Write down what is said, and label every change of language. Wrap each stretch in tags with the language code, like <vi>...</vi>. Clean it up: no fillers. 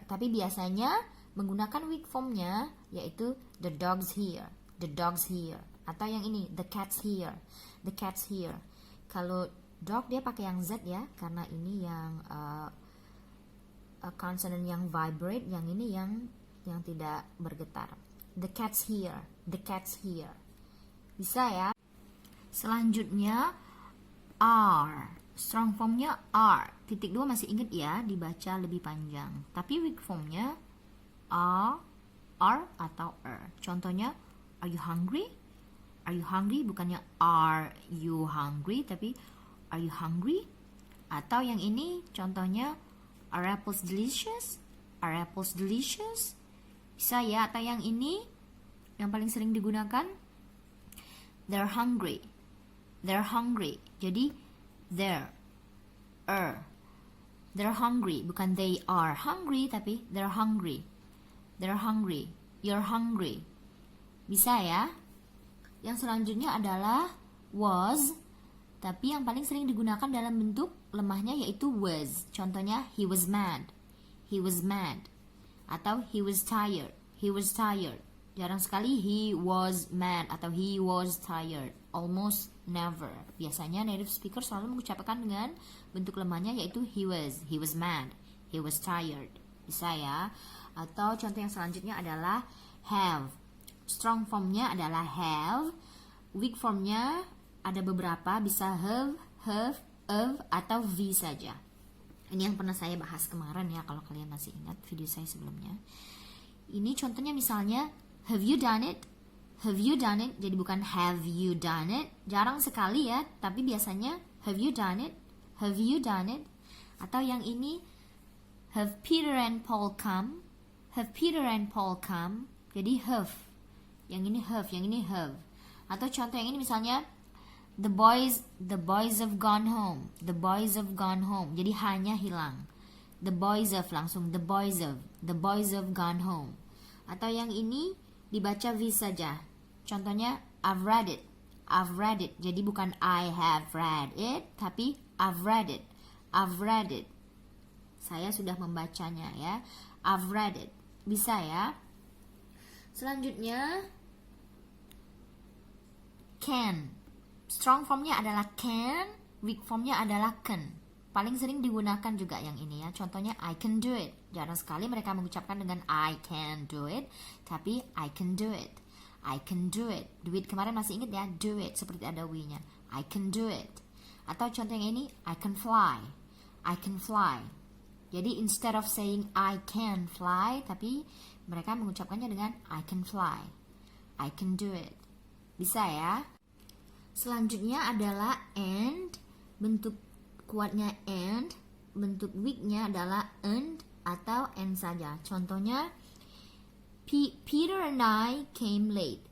<id>Tapi biasanya menggunakan weak formnya yaitu</id> <en>the dog's here, the dog's here.</en> <id>Atau yang ini,</id> <en>the cat's here, the cat's here.</en> <id>Kalau dog dia pakai yang Z ya, karena ini yang consonant yang vibrate, yang ini yang tidak bergetar.</id> <en>The cat's here, the cat's here.</en> <id>Bisa ya. Selanjutnya are. Strong formnya are. Titik 2 masih ingat ya, dibaca lebih panjang. Tapi weak formnya are atau Contohnya,</id> <en>are you hungry? Are you hungry?</en> <id>Bukannya</id> <en>are you hungry,</en> <id>tapi</id> <en>are you hungry?</en> <id>Atau yang ini contohnya,</id> <en>are apples delicious? Are apples delicious?</en> <id>Bisa ya. Atau yang ini yang paling sering digunakan,</id> <en>they're hungry. They're hungry.</en> <id>Jadi</id> <en>they're hungry,</en> <id>bukan</id> <en>they are hungry,</en> <id>tapi</id> <en>they're hungry. They're hungry. You're hungry.</en> <id>Bisa ya. Yang selanjutnya adalah was, tapi yang paling sering digunakan dalam bentuk lemahnya yaitu was. Contohnya,</id> <en>he was mad. He was mad.</en> <id>Atau</id> <en>he was tired. He was tired.</en> <id>Jarang sekali</id> <en>he was mad</en> <id>atau</id> <en>he was tired. Almost never.</en> <id>Biasanya native speaker selalu mengucapkan dengan bentuk lemahnya yaitu</id> <en>he was mad, he was tired.</en> <id>Bisa ya. Atau contoh yang selanjutnya adalah have. Strong formnya adalah have. Weak formnya ada beberapa, bisa have, of, atau v saja. Ini yang pernah saya bahas kemarin ya, kalau kalian masih ingat video saya sebelumnya. Ini contohnya misalnya,</id> <en>have you done it? Have you done it?</en> <id>Jadi bukan</id> <en>have you done it.</en> <id>Jarang sekali ya, tapi biasanya</id> <en>have you done it? Have you done it?</en> <id>Atau yang ini,</id> <en>have Peter and Paul come? Have Peter and Paul come?</en> <id>Jadi have. Yang ini have, yang ini have. Atau contoh yang ini misalnya,</id> <en>the boys have gone home. The boys have gone home.</en> <id>Jadi hanya hilang.</id> <en>The boys have</en> <id>langsung</id> <en>the boys have gone home.</en> <id>Atau yang ini dibaca v saja. Contohnya,</id> <en>I've read it. I've read it.</en> <id>Jadi bukan</id> <en>I have read it,</en> <id>tapi</id> <en>I've read it. I've read it.</en> <id>Saya sudah membacanya ya.</id> <en>I've read it.</en> <id>Bisa ya. Selanjutnya, can. Strong formnya adalah can, weak formnya adalah can. Paling sering digunakan juga yang ini ya. Contohnya,</id> <en>I can do it.</en> <id>Jarang sekali mereka mengucapkan dengan</id> <en>I can do it,</en> <id>tapi</id> <en>I can do it. I can do it.</en> <id>Do it kemarin masih ingat ya, do it seperti ada we-nya.</id> <en>I can do it.</en> <id>Atau contoh yang ini,</id> <en>I can fly. I can fly. Jadi instead of saying I can fly,</en> <id>tapi mereka mengucapkannya dengan</id> <en>I can fly. I can do it.</en> <id>Bisa ya. Selanjutnya adalah and. Bentuk kuatnya and, bentuk weaknya adalah and atau and saja. Contohnya,</id> <en>Peter and I came late.</en>